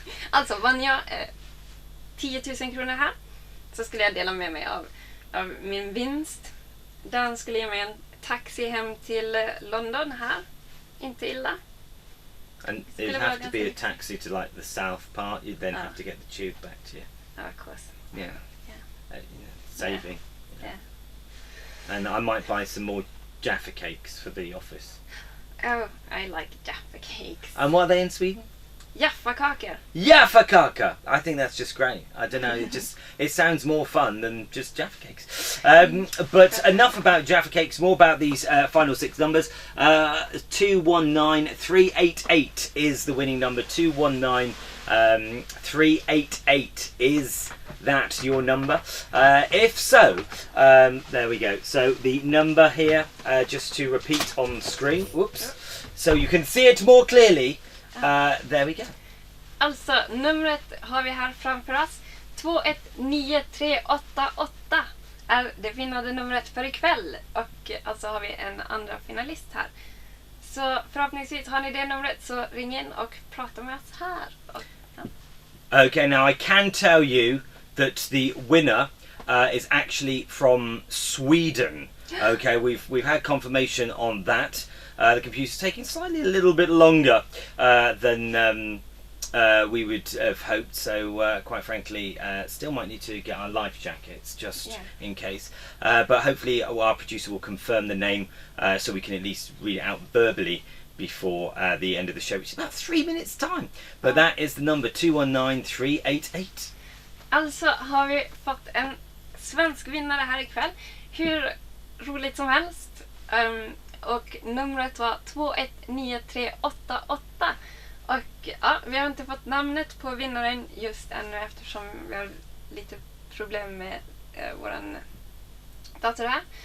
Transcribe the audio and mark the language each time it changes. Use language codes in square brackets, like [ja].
[sv] Alltså, vann jag 10 000 kronor här så skulle jag dela med mig av min vinst. Den skulle ge mig en taxi hem till London här. Inte illa. [en] And it'd have to be a taxi to like the south part. You'd then have to get the tube back to you. Oh, of course. Yeah. Saving. Yeah. And I might buy some more Jaffa cakes for the office. Oh, I like Jaffa cakes. And what are they in Sweden? [sv] Jaffakakor. Jaffakaka! [en] I think that's just great. I don't know, it sounds more fun than just Jaffa cakes. But enough about Jaffa cakes, more about these final 6 numbers. 219388 is the winning number. 219388 is that your number? If so, there we go. So the number here, just to repeat on screen, whoops, so you can see it more clearly. There we go. [sv] Alltså, numret har vi här framför oss. 219388 är det vinnande numret för ikväll. Och alltså har vi en andra finalist här. Så förhoppningsvis har ni det numret, så ring in och prata med oss här. Och, ja. [en] Okay, now I can tell you that the winner is actually from Sweden. Okay, we've had confirmation on that. The computer's taking slightly a little bit longer than we would have hoped, so quite frankly still might need to get our life jackets just in case, but hopefully our producer will confirm the name so we can at least read it out verbally before the end of the show, which is about 3 minutes time. But that is the number 219388. [sv] Alltså har vi fått en svensk vinnare här ikväll. Hur roligt som helst. Och numret var 219388. Och ja, vi har inte fått namnet på vinnaren just ännu eftersom vi har lite problem med våran dator här.